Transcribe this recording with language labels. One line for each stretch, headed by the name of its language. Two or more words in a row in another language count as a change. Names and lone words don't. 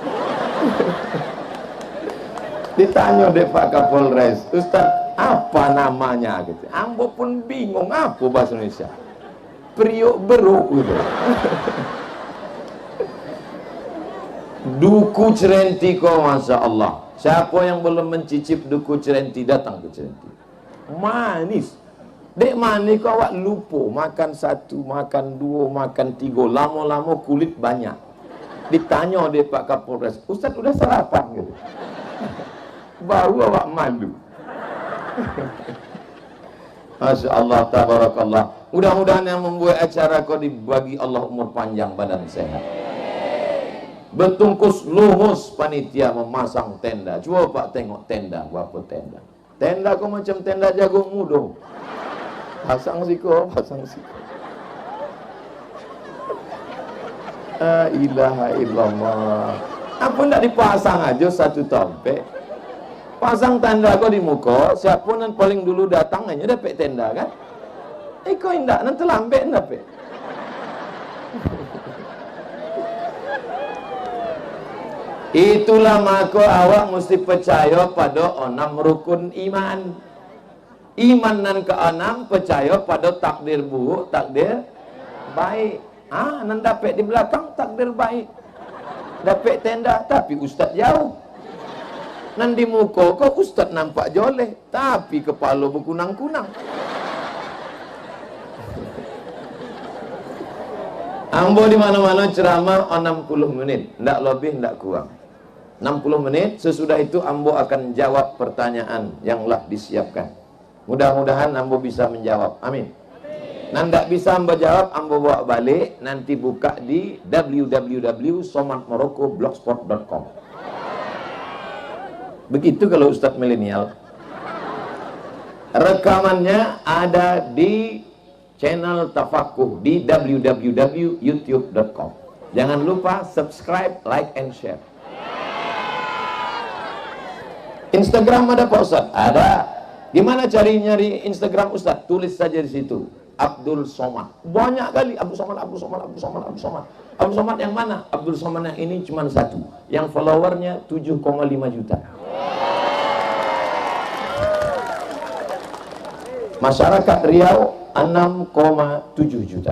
Indonesian: Ditanya deh Pak Kapolres, Ustaz, apa namanya gitu. Ambo pun bingung apa bahasa Indonesia. Priuk beruk gitu. Duku Cerenti kok,
Arabic: Masya Allah.
Indonesian: Siapa yang belum mencicip duku Cerenti datang ke Cerenti. Manis. Dek manis kau awak lupa. Makan satu, makan dua, makan tiga. Lama-lama kulit banyak. Ditanya deh Pak Kapolres, Ustaz udah sarapan gitu. Baru awak malu.
Arabic: Masya Allah, tabarakallah.
Indonesian: Mudah-mudahan yang membuat acara kau dibagi Allah umur panjang, badan sehat. Bertungkus lumus panitia memasang tenda. Coba Pak tengok tenda, berapa tenda. Tenda kau macam tenda jagung muda.
Minangkabau: Pasang siko, pasang siko.
Arabic: La ilaha illallah.
Indonesian: Apa ndak dipasang aja satu tompek? Pasang tanda kau di muka, siapa yang paling dulu datang hanya dapat tenda kan? Kau indak nanti lambat dapat. Itulah maka awak mesti percaya pada 6 rukun iman. Iman nan ke-6 percaya pada takdir buruk, takdir baik. Nan dapat di belakang takdir baik. Dapat tenda tapi ustaz jauh. Nan di muka kau ustaz nampak joleh tapi kepala berkunang-kunang. Ambo di mana-mana ceramah 60 menit, ndak lebih ndak kurang. 60 menit, sesudah itu Ambo akan jawab pertanyaan yang telah disiapkan. Mudah-mudahan Ambo bisa menjawab. Amin. Nan ndak bisa Ambo jawab, Ambo bawa balik, nanti buka di www.somatmorocco.blogspot.com. Begitu kalau Ustadz milenial. Rekamannya ada di channel Tafakuh di www.youtube.com. Jangan lupa subscribe,
English: like, and share.
Indonesian: Instagram ada Pak Ustadz? Ada. Gimana cari nyari Instagram Ustadz? Tulis saja di situ. Abdul Somad. Banyak kali Abdul Somad, Abdul Somad, Abdul Somad, Abdul Somad. Abdul Somad yang mana? Abdul Somad yang ini cuma satu. Yang followernya 7,5 juta. Masyarakat Riau 6,7 juta.